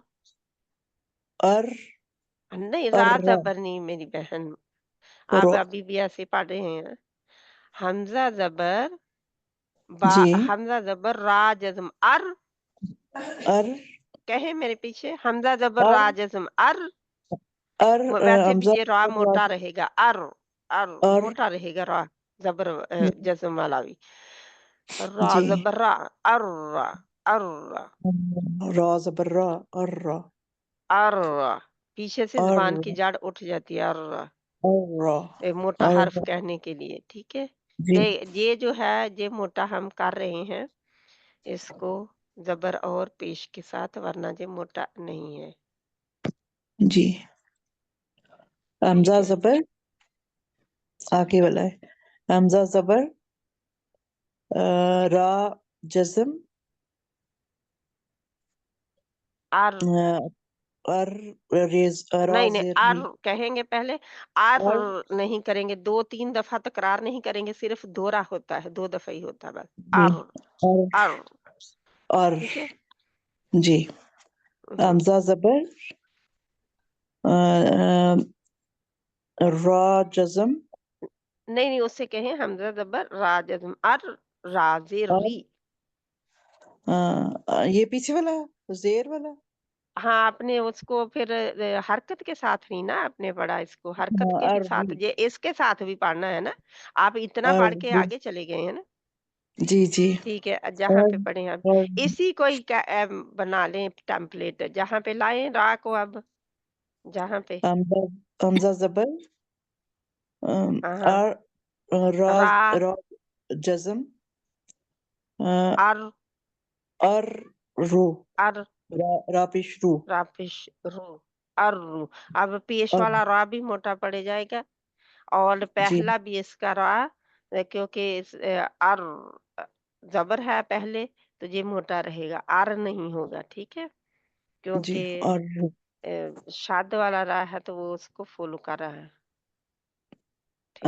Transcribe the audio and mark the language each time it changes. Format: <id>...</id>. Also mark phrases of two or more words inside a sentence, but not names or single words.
<ur>ار نہیں را ار زبر نہیں میری بہن آپ ابھی بھی ایسے پڑھ رہے ہیں حمزہ زبر با جی حمزہ زبر را جزم ار ار کہیں میرے پیچھے حمزہ زبر ار را جزم ار ار ویسے بھی حمزہ یہ را موٹا زبر رہے گا ار ار اور موٹا رہے گا را زبر جزم والا بھی را جی زبر را ار ار را زبر را ار را ار پیچھے سے ار زبان کی جڑ اٹھ جاتی ہے ار را ایک موٹا ار حرف کہنے کے لیے ٹھیک ہے جی یہ جو ہے یہ موٹا ہم کر رہے ہیں اس کو زبر اور پیش کے ساتھ ورنہ یہ موٹا نہیں ہے جی حمزہ ٹھیک ہے زبر آگے والا ہے حمزہ زبر را جزم ار ار ریز را نہیں نہیں زیر ار کہیں گے پہلے ار اور نہیں کریں گے 2-3 دفعہ تکرار نہیں کریں گے صرف دورہ ہوتا ہے 2 دفعہ ہی ہوتا ہے بس جی ار ار اور ٹھیک ہے جی حمزہ زبر را جزم نہیں نہیں اس سے کہیں حمزہ زبر را جزم ار را زیر اور ری یہ پیچھے والا زیر والا ہاں آپ نے اس کو پھر حرکت کے ساتھ نہیں نا آپ نے پڑھا اس کو حرکت کے بھی ساتھ یہ اس کے ساتھ بھی پڑھنا ہے نا آپ اتنا پڑھ کے آگے چلے گئے ہیں نا جی جی ٹھیک ہے جہاں پہ پڑھیں اب اور اسی کو ہی بنا لیں ٹیمپلیٹ جہاں پہ لائیں را کو اب جہاں پہ حمزہ زبر ہاں اور را را را جزم ار اور رو ار را پیش رو را پیش رو ار رو اب پیش اور والا را بھی موٹا پڑے جائے گا اور جی پہلا بھی اس کا را کیونکہ ار زبر ہے پہلے تو یہ موٹا رہے گا ار نہیں ہوگا ٹھیک ہے جی کیونکہ اور شاد والا را ہے تو وہ اس کو فالو کر رہا ہے ٹھیک</ur>